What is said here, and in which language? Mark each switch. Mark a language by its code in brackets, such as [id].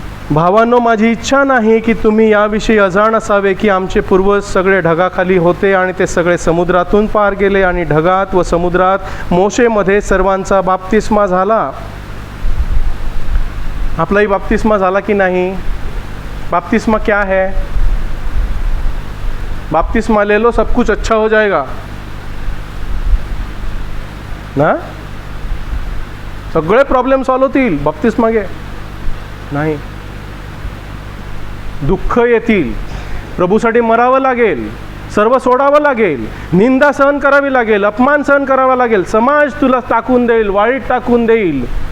[mr] भावांनो, माझी इच्छा नाही की तुम्ही याविषयी अजाण असावे की आमचे पूर्वज सगळे ढगाखाली होते आणि ते सगळे समुद्रातून पार गेले आणि ढगात व समुद्रात मोशेमध्ये सर्वांचा बाप्तिस्मा झाला. आपलाही बाप्तिस्मा झाला की नाही? [hi] बाप्तिस्मा क्या है? बाप्तिस्मा ले लो, सब कुछ अच्छा हो जाएगा ना? [mr] सगळे प्रॉब्लेम सॉल्व होतील. बाप्तिस्मा घे नाही, दुःख येतील, प्रभूसाठी मरावं लागेल, सर्व सोडावं लागेल, निंदा सहन करावी लागेल, अपमान सहन करावा लागेल, समाज तुला टाकून देईल, वाळीत टाकून देईल.